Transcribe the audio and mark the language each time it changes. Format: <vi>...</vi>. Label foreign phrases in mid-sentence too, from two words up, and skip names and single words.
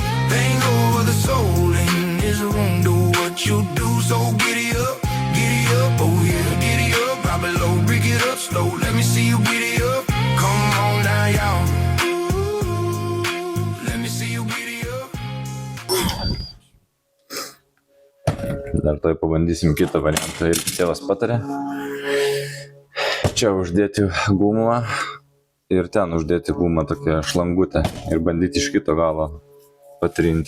<en>Bang over the soul in this room. Do what you do, so get it up. Oh yeah, get it up. Drop it low, break it up slow. Let me see you get it up. Come on down, y'all. Let me see you get it up.</en> <lt>Dar toj pabandysim kitą variantą ir tėvas patarė. Čia uždėti gumą. Ir ten uždėti gumą tokią šlangutę ir bandyti iš kito galo patrinti.</lt>